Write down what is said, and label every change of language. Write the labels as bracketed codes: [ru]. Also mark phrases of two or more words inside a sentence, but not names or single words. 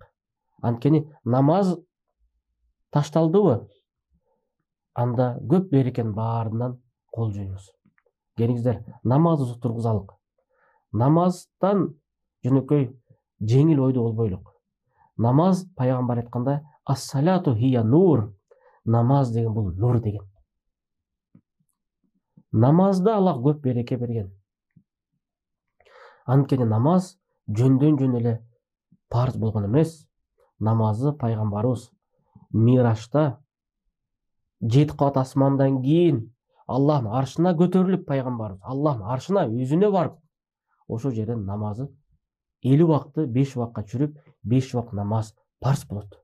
[ky] Анткени намаз ташталдыбы, анда көп берекенин баарынан кол жойбуз. Келиңиздер, намазыбызды тургузалык. Намаздан жөнөкөй жеңил ойду болбойлук. Намаз пайгамбар айтканда [ar] الصلاة هي نور. [ky] Намаз деген бул нур деген. Намазда Аллах көп береке берген. Анткени намаз жөндөн жөн эле парыз болгон эмес. Намазды пайгамбарыбыз Миражда 7 кат асмандан кийин Аллахтын аршына көтөрүлүп пайгамбарыбыз Аллахтын аршына өзүнө барып, ошол жерден намазы 50 убакты 5 убакка чүрүп, 5 убак намаз парыз болот.